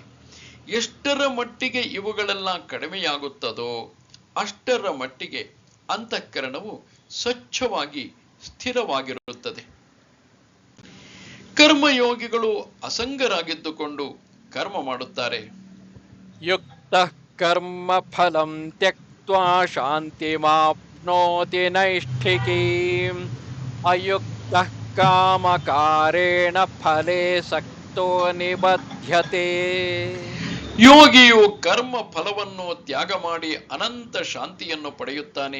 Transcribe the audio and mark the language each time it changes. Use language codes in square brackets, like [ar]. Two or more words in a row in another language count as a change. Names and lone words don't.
[kn] ಎಷ್ಟರ ಮಟ್ಟಿಗೆ ಇವುಗಳೆಲ್ಲ ಕಡಿಮೆಯಾಗುತ್ತದೋ ಅಷ್ಟರ ಮಟ್ಟಿಗೆ ಅಂತಃಕರಣವು ಸ್ವಚ್ಛವಾಗಿ ಸ್ಥಿರವಾಗಿರುತ್ತದೆ. ಕರ್ಮಯೋಗಿಗಳು ಅಸಂಗರಾಗಿದ್ದುಕೊಂಡು ಕರ್ಮ ಮಾಡುತ್ತಾರೆ. [sa] ಯುಕ್ತ ಕರ್ಮ ಫಲಂ ತ್ಯಕ್ತ್ವಾ ಶಾಂತಿಮಾಪ್ನೋತಿ ನೈಷ್ಠಿಕೀಂ ಅಯುಕ್ತ ಕಾಮಕಾರೇಣ ಫಲೇ ಸಕ್ತೋ ನಿಬಧ್ಯತೆ. [kn] ಯೋಗಿಯು ಕರ್ಮ ಫಲವನ್ನು ತ್ಯಾಗ ಮಾಡಿ ಅನಂತ ಶಾಂತಿಯನ್ನು ಪಡೆಯುತ್ತಾನೆ.